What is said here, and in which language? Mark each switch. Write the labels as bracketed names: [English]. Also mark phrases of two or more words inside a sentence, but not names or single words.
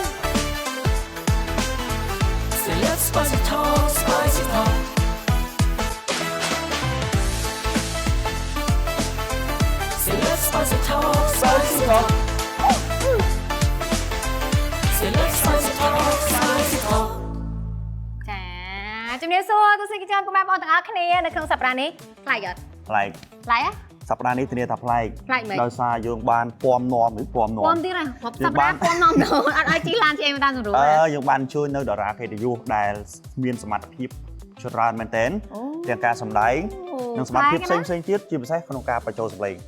[English] Say let's spicy talk, spicy talk. Say let's spicy talk, spicy talk. Say let's spicy talk, spicy talk. [Khmer] ជំរាបសួរទស្សនិកជនពុកម៉ែបងប្អូនទាំងអស់គ្នានៅក្នុងសប្តាហ៍នេះប្លែកអត់ ប្លែក ប្លែកហ៎ សប្តាហ៍នេះធានាថាប្លែក ប្លែកមែន ដោយសារយើងបានពំនាំឬពំនាំ ពំទៀតហ៎រាប់សប្តាហ៍ពំនាំទៅអត់ឲ្យជីឡានជិះតាមស្រួល យើងបានជួយនៅតារាកិត្តិយសដែលមានសមត្ថភាពច្រើនមែនទែនទាំងការសម្ដែងនិងសមត្ថភាពផ្សេងៗទៀតជាពិសេសក្នុងការបញ្ចូលសម្លេង